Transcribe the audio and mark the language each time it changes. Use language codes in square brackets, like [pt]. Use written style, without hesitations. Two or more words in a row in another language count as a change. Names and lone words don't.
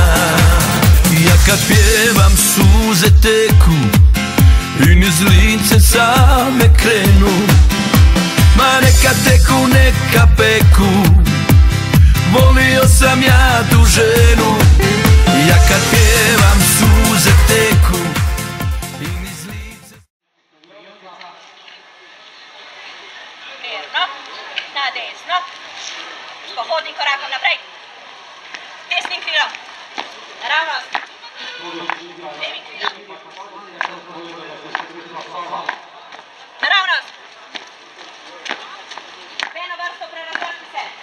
[hr] Ja kad pjevam suze teku i niz lice same krenu, ma neka teku, neka peku, volio sam ja tu ženu. Ja kad pjevam suze teku i niz lice. [sl] Mirno, na desno, s pohodnim korakom naprej, desnim krilom, naravnost, levim krilom, naravnost, eno vrsto prerazvrti se,